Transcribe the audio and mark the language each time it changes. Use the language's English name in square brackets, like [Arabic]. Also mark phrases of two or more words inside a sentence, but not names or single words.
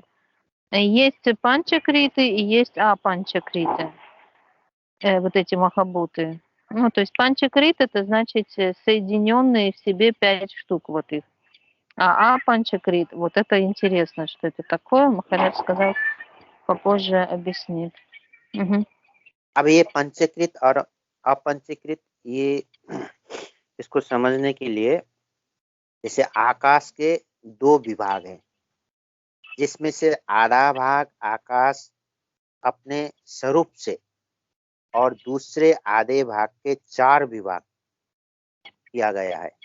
[Russian] Есть панчакриты и есть апанчакриты, вот эти махабуты. Ну, то есть панчакрит — это значит соединенные в себе 5 штук вот их. А апанчакрит, вот это интересно, что это такое. Махарадж сказал, попозже объяснит. Угу. [Hindi] अब ये पंचकृत और अपंचकृत, ये इसको समझने के लिए जैसे आकाश के 2 विभाग हैं, जिसमें से आधा भाग आकाश अपने स्वरूप से और दूसरे आधे भाग के 4 विभाग किया गया है।